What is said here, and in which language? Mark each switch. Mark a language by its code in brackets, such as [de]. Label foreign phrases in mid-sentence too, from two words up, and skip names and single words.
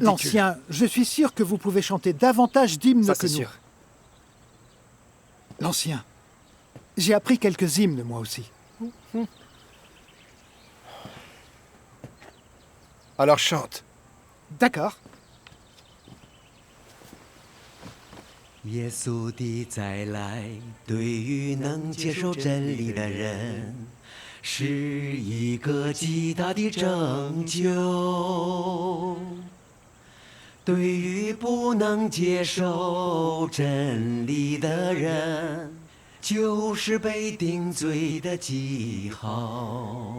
[fr] L'ancien, je suis sûr que vous pouvez chanter davantage d'hymnes ça que c'est nous. sûr. L'ancien, j'ai appris quelques hymnes moi aussi. Alors chante. D'accord. [zh] 耶稣的再来，对于能接受真理的人，是一个极大的拯救。对于不能接受真理的人，就是被定罪的记号。